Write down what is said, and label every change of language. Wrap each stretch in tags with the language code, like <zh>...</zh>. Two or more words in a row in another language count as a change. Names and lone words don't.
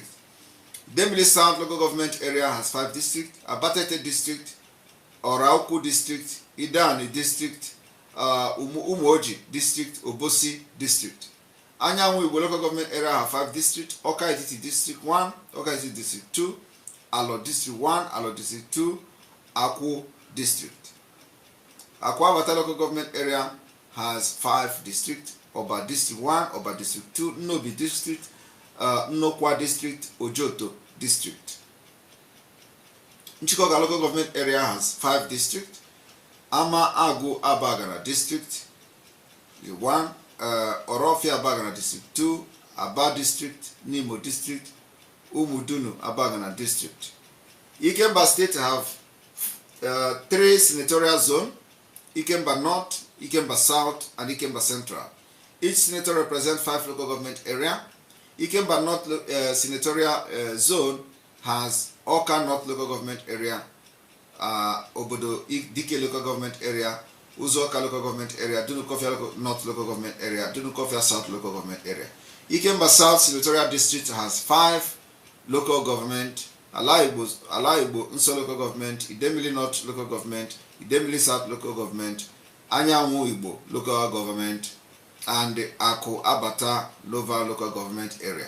<en>Idemili South local government area has 5 districts. Abatete district, Orauku district, Idani district, Umuoji district, Obosi district. Anyanwu Igbo local government area have 5 districts. Oka Etiti district 1, Oka Etiti district 2, Alo district 1, Alo district 2, Aku district. Akwa Bata local government area has 5 districts. Oba district 1, Oba district 2, Nobi district, Nnokwa district, Ojoto district. Nchikoga local government area has 5 districts. Ama Agu Abagana district 1, Orofia Abagana district 2, Aba district, Nimo district, Umudunu Abagana district. Ikemba state have 3 senatorial zones: Ikemba North, Ikemba South, and Ikemba Central. Each senator represents 5 local government area. Ikemba North senatorial zone has Oka North local government area, Obodo Dike local government area, Uzoka local government area, Dunukofia North local government area, Dunukofia South local government area. Ikemba South senatorial district has 5 local government: Alaibo Nso local government, Idemili North local government, Idemili South local government, Anyanwu Igbo local government, and the Ako Abata local government area.</en>